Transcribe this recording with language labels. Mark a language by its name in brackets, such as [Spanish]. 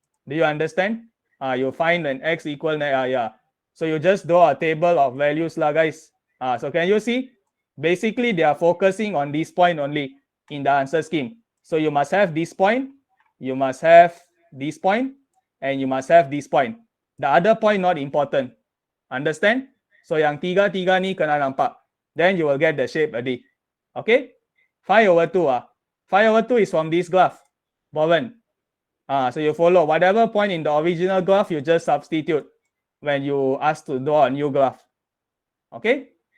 [English] Do you understand? You find an x equal, yeah. So you just draw a table of values lah, guys. So can you see? Basically, they are focusing on this point only in the answer scheme. So you must have this point, you must have this point, and you must have this point. The other point not important. Understand? [Malay] So yang tiga ni kena nampak. [English] Then you will get the shape already. Okay? 5 over 2. 5 over 2 is from this graph. Bowen. So you follow whatever point in the original graph, you just substitute when you ask to draw a new graph. Okay?